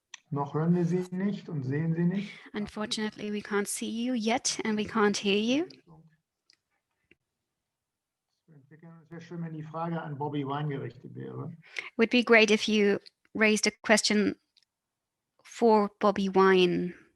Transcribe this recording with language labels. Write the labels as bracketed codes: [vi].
[de] Noch hören wir Sie nicht und sehen Sie nicht. [en] Unfortunately, we can't see you yet and we can't hear you. [de] Es wäre schön, wenn die Frage an Bobi Wine gerichtet wäre. [en] Would be great if you raised a question for Bobi Wine.